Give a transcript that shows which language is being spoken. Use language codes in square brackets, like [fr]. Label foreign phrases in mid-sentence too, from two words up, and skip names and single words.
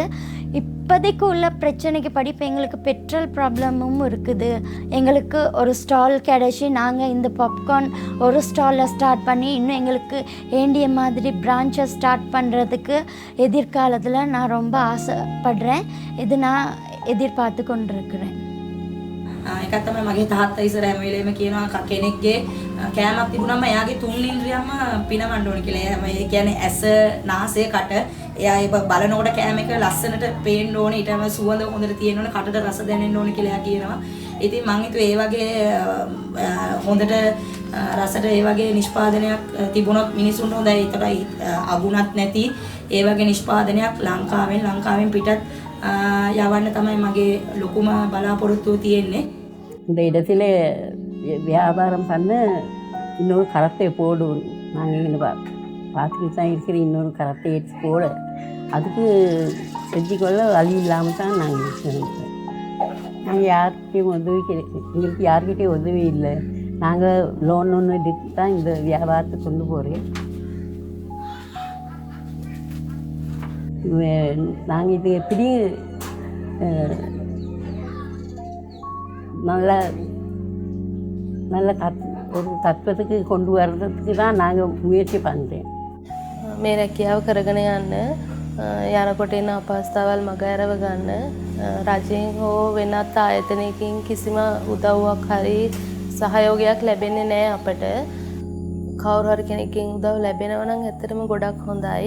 [ta] இப்போதைக்கு உள்ள பிரச்சனைக்கு படி இப்போ எங்களுக்கு [en] petrol problem [ta] இருக்குது. எங்களுக்கு ஒரு ஸ்டால் கிடச்சி நாங்கள் இந்த பாப்கார்ன் ஒரு ஸ்டாலில் ஸ்டார்ட் பண்ணி இன்னும் எங்களுக்கு வேண்டிய மாதிரி பிரான்ச்சை ஸ்டார்ட் பண்ணுறதுக்கு எதிர்காலத்தில் நான் ரொம்ப ஆசைப்படுறேன். இது நான் எதிர்பார்த்து கொண்டிருக்கிறேன். [si] එකක් තමයි මගේ තාත්තා ඉස්සර හැම වෙලේම කියනවා කෙනෙක්ගේ කෑමක් තිබුණාම එයාගේ 3 ඉන්ද්‍රියම පිනවන්න ඕන කියලා. ඒ කියන්නේ ඇස, නාසය, කට. එයා ඒක බලනකොට කෑම එක ලස්සනට පේන්න ඕනේ. ඊටම සුවඳ හොඳට තියෙන්න ඕනේ. කටට රස දැනෙන්න ඕනේ කියලා එයා කියනවා. ඉතින් මම හිතුවේ ඒ වගේ හොඳට රසට ඒ වගේ නිෂ්පාදනයක් තිබුණොත් මිනිසුන්ට හොඳයි. ඒතරයි අගුණත් නැති ඒ වගේ නිෂ්පාදනයක් ලංකාවෙන් පිටත් යවන්න තමයි මගේ ලොකුම බලාපොරොත්තුව තියෙන්නේ. [ta] இந்த இடத்துல வியாபாரம் பண்ண இன்னொரு கரத்தை போடும். நாங்கள் இங்கே பார்த்துக்கிட்டு தான் இருக்கிற இன்னொரு கரத்தை எடுத்து போட அதுக்கு செஞ்சுக்கொள்ள வழி இல்லாமல் தான் நாங்கள் இருக்கிறோம். நாங்கள் யார்கிட்டையும் எங்களுக்கு யார்கிட்டையும் உதவி இல்லை. நாங்கள் லோன் ஒன்று எடுத்து தான் இந்த வியாபாரத்தை கொண்டு போகிறோம். நாங்கள் இது எப்படி நல்ல ஒரு தத்துவத்துக்கு கொண்டு வர்றதுக்கு தான் நாங்கள் முயற்சி பண்ணுறேன். [si] මේ රැකියාව කරගෙන යන්න යනකොට එන අපහසුතාවල් මගහැරව ගන්න රජයෙන් හෝ වෙනත් ආයතනයකින් කිසිම උදව්වක් හරි සහයෝගයක් ලැබෙන්නේ නැහැ අපට. කවුරු හරි කෙනෙක්ගෙන් උදව් ලැබෙනවා නම් ඇත්තටම ගොඩක් හොඳයි.